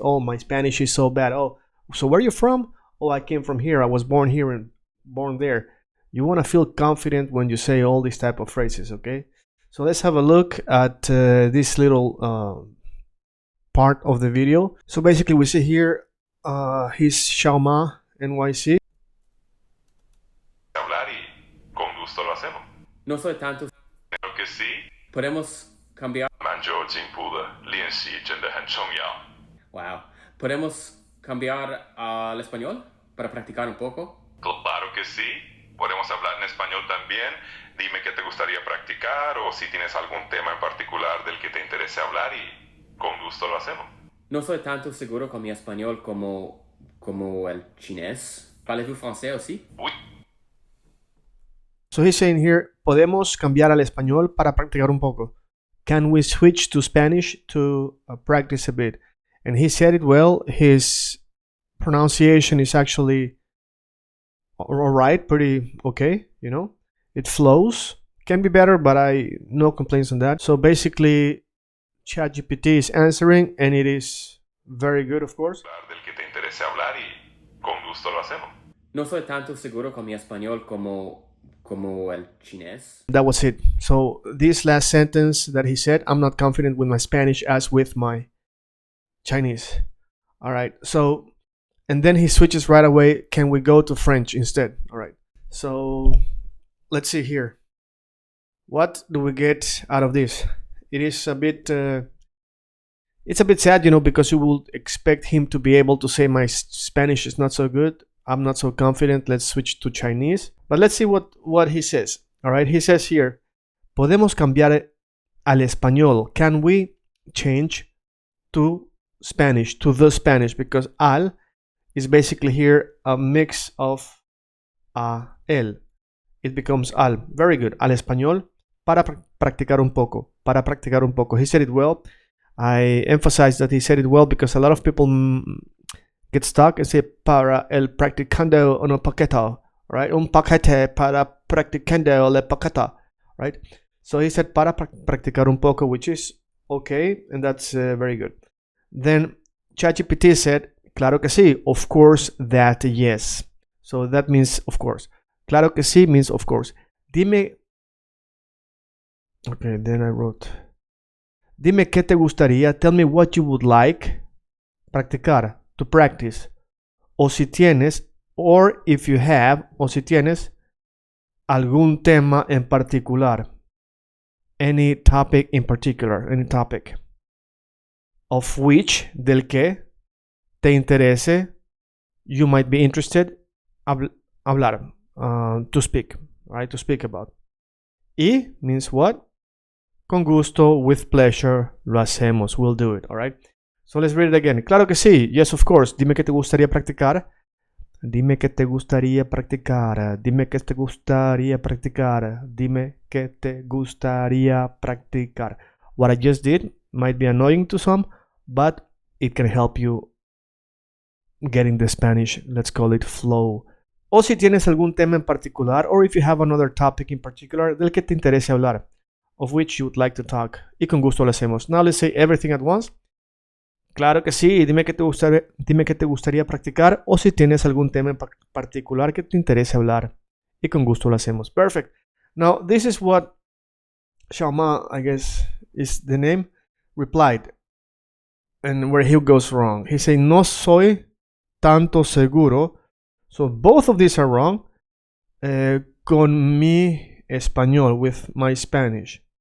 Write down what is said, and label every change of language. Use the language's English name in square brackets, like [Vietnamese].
[English] Oh, my Spanish is so bad. Oh, so where are you from? Oh, I came from here. I was born here and born there. You want to feel confident when you say all these type of phrases, okay? So let's have a look at this little part of the video. So basically we see here he's XiaomaNYC. [Spanish] Hablar y con gusto lo hacemos. No soy tanto. Creo que sí. Podemos cambiar. [Chinese] 蛮久进步的，练习真的很重要。 [English] Wow. [Spanish] Podemos cambiar al español para practicar un poco. Claro que sí. Podemos hablar en español también. Dime qué te gustaría practicar o si tienes algún tema en particular del que te interese hablar y con gusto lo hacemos. No soy tanto seguro con mi español como el chinés. [French] ¿Parles-vous français aussi? Oui. [English] So he's saying here, [Spanish] podemos cambiar al español para practicar un poco. [English] Can we switch to Spanish to practice a bit? And he said it well. His pronunciation is actually all right, pretty okay, It flows. Can be better, but no complaints on that. So basically, ChatGPT is answering, and it is very good, of course. [Spanish] Del que te interese hablar y con gusto lo hacemos. No soy tanto seguro con mi español como el chinés. [English] That was it. So this last sentence that he said, I'm not confident with my Spanish as with my Chinese. All right. So, and then he switches right away. Can we go to French instead? All right. So let's see here. What do we get out of this? It is a bit, it's a bit sad, because you would expect him to be able to say my Spanish is not so good. I'm not so confident. Let's switch to Chinese. But let's see what he says. All right. He says here, [Spanish] podemos cambiar al español. [English] Can we change to Spanish, to the Spanish? Because al is basically here a mix of el. It becomes al. Very good. [Spanish] Al español para practicar un poco. Para practicar un poco. [English] He said it well. I emphasize that he said it well because a lot of people get stuck and say [Spanish] para el practicando un paquete, [English] right? [Spanish] Un paquete para practicando le paquete, right? [English] So he said [Spanish] para practicar un poco, [English] which is okay, and that's very good. Then ChatGPT said, [Spanish] claro que sí, [English] of course, that yes. So that means of course. [Spanish] Claro que sí [English] means of course. [Spanish] Dime. [English] Okay, then I wrote. [Spanish] Dime qué te gustaría. [English] Tell me what you would like. [Spanish] Practicar. [English] To practice. [Spanish] O si tienes, [English] or if you have, [Spanish] o si tienes algún tema en particular. [English] Any topic in particular. Any topic. Of which, [Spanish] del que, te interese, [English] you might be interested, [Spanish] hablar, [English] to speak, right? To speak about. Y means what? [Spanish] Con gusto, [English] with pleasure, [Spanish] lo hacemos, [English] we'll do it, all right? So let's read it again. [Spanish] Claro que sí, [English] yes, of course. [Spanish] Dime qué te gustaría practicar. Dime qué te gustaría practicar. Dime qué te gustaría practicar. Dime qué te gustaría practicar. [English] What I just did might be annoying to some, but it can help you getting the Spanish, let's call it flow. [Spanish] O si tienes algún tema en particular, [English] or if you have another topic in particular [Spanish] del que te interese hablar. [English] of which you would like to talk. [Spanish] Y con gusto lo hacemos. [English] Now let's say everything at once. [Spanish] Claro que sí. Dime qué te gustaría practicar o si tienes algún tema en particular que te interese hablar. Y con gusto lo hacemos. Perfect. [English] Now this is what Xiaoma, I guess is the name, replied. And where he goes wrong. He said, [Spanish] no soy tanto seguro. [English] So both of these are wrong. [Spanish] Con mi español, [English] with my Spanish.